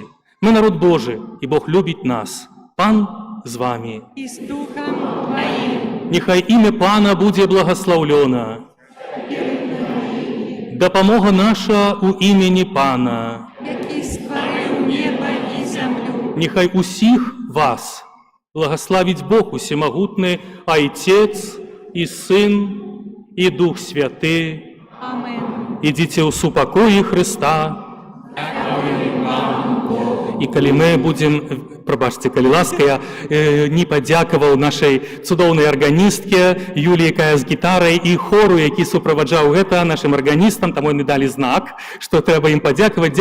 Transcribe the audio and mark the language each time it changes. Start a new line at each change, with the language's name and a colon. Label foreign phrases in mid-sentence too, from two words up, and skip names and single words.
Belarusian: Мы народ Божы, і Бог любіць нас. Пан з вамі. І з Духом Твоим. Нехай імя Пана будзе благаслаўлёна. Дапамога наша у імені Пана. Які стварыў неба і зямлю. Нехай усіх вас
Russian: благословить Бог усемогутный, Отец и Сын и Дух Святый. Амен. Идите у супокои Христа.
Belarusian: І калі мы будем, прабачце, калі ласка, я не падзякаваў нашай цудоўнай арганістке Юліі, якая з гітарай, і хору, які суправаджаў гэта нашым арганістам, таму яны далі знак, што трэба ім падзякаваць.